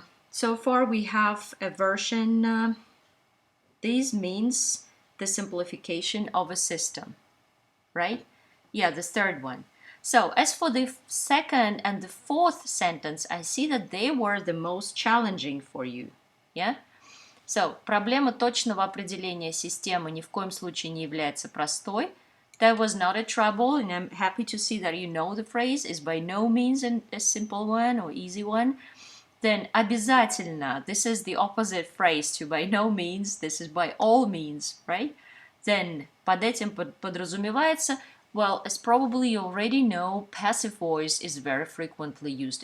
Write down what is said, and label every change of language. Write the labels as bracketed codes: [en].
[en] So far, we have a version. This means the simplification of a system, right? Yeah, the third one. So as for the second and the fourth sentence, I see that they were the most challenging for you. Yeah? [ru] So, проблема точного определения системы ни в коем случае не является простой. [en] That was not a trouble, and I'm happy to see that you know the phrase is by no means a simple one or easy one. Then [ru] обязательно, [en] this is the opposite phrase to by no means, this is by all means, right? Then [ru] под этим подразумевается, [en] well, as probably you already know, passive voice is very frequently used.